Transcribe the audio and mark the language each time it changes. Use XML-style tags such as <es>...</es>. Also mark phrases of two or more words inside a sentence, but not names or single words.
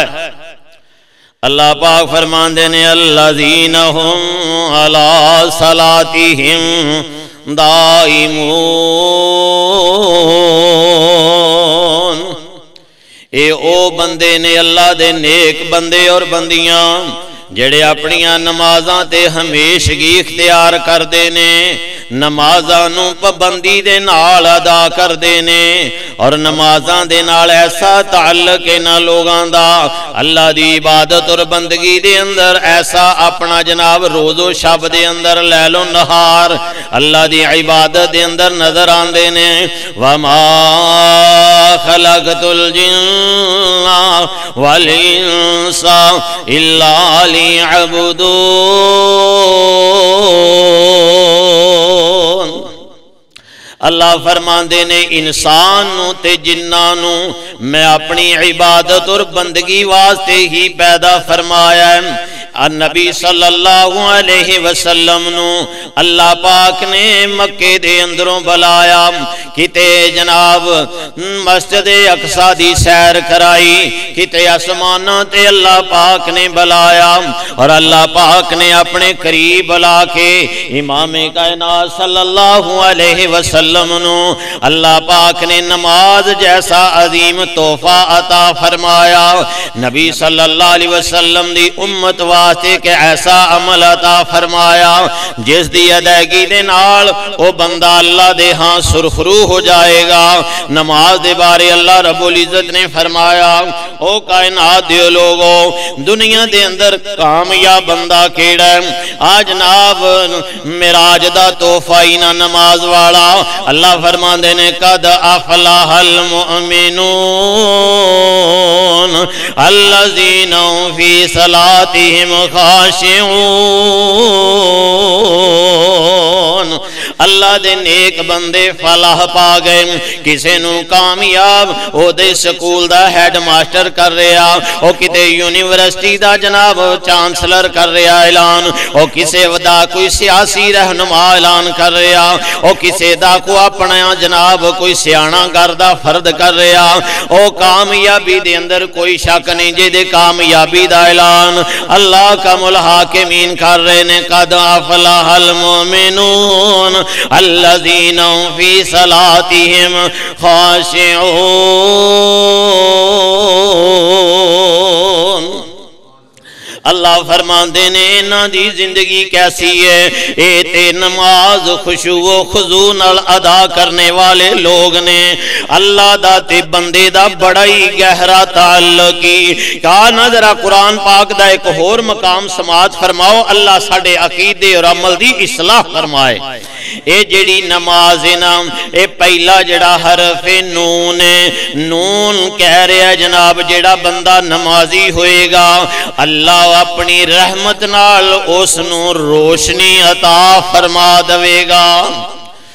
<pa>اللہ پاک فرماندے نے</pa> <ar>الذین ہم علی صلاتہم دائمون،</ar> <pa>اے او بندے نے اللہ دے نیک بندے اور بندیاں جڑے اپنیاں نمازاں تے ہمیشگی اختیار کر دینے، نمازاں نو پابندی دے نال ادا کر دینے، اور نمازاں دے نال ایسا تعلق ہے نہ لوگاں دا، اللہ دی عبادت اور بندگی دے اندر ایسا اپنا جناب روز و شب دے اندر لیل و نہار اللہ دی عبادت دے اندر نظر آندے نے۔</pa> <ar>وما خلقت الجن والانس الا ليعبدون،</ar> <pa>اللہ فرماندے نے انسان نو تے جناں نو میں اپنی عبادت اور بندگی واسطے ہی پیدا فرمایا ہے۔ نبی صلی اللہ علیہ وسلم نو اللہ پاک نے مکے دے اندروں بلایا، کتے جناب مسجد اقصی دی سیر کرائی، کتے آسماناں تے اللہ پاک نے بلایا، اور اللہ پاک نے اپنے قریب بلا کے امام کائنات صلی اللہ علیہ وسلم نو اللہ پاک نے نماز جیسا عظیم تحفہ عطا فرمایا۔ نبی صلی اللہ علیہ وسلم دی امت واسطے کہ ایسا عمل عطا فرمایا جس دی ادائیگی دے نال او بندہ اللہ دے ہاں سرخرو ہو جائے گا۔ نماز دے بارے اللہ رب العزت نے فرمایا، او کائنات دے لوگو دنیا دے اندر کامیاب بندہ کیڑا ہے؟ آج جناب معراج دا تحفہ ہی نہ نماز والا۔ اللہ فرماندے نے</pa> <ar>قد افلح المؤمنون الذین فی صلاتہم خاشعون،</ar> <pa>اللہ دے نیک بندے فلاح پا گئے۔ کسے نو کامیاب او دے سکول دا</pa> <en>head master</en> <pa>کر رہا، او کتے یونیورسٹی دا جناب چانسلر کر رہا اعلان، او کسے دا کوئی سیاسی رہنما اعلان کر رہا، او کسے دا کو اپنا جناب کوئی سیانا گردہ فرد کر رہا، او کامیابی دے اندر کوئی شک نہیں جے دے کامیابی دا اعلان اللہ کا ملحاکمین کر رہے نے۔</pa> <ar>قد افلح المؤمنون الذین فی صلاتہم خاشعون،</ar> <pa>اللہ فرماندے نے انہاں دی زندگی کیسی ہے؟ اے تے نماز خشوع و خضوع نال ادا کرنے والے لوگ نے۔ اللہ دا تے بندے دا بڑا ہی گہرا تعلق ہی کہا نظر قرآن پاک دا ایک اور مقام سماعت فرماؤ، اللہ ساڑے عقیدے اور عمل دی اصلاح فرمائے۔ اے جڑی نماز ہے نا، اے پہلا جڑا حرف نون ہے، نون کہہ رہا جناب جڑا بندہ نمازی ہوئے گا اللہ اپنی رحمت نال اس نو روشنی عطا فرما دوے گا۔</pa>